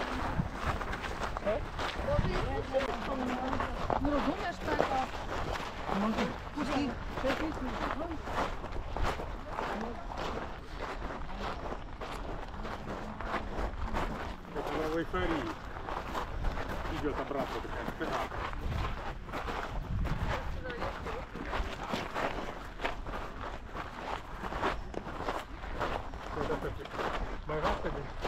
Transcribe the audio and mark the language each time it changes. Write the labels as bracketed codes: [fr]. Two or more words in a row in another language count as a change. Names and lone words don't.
[pl] Nu rozumiesz tego? [ru] Pusti. [it] Come vuoi fare? Io ti abbraccio perché è sperato. Vai vattene.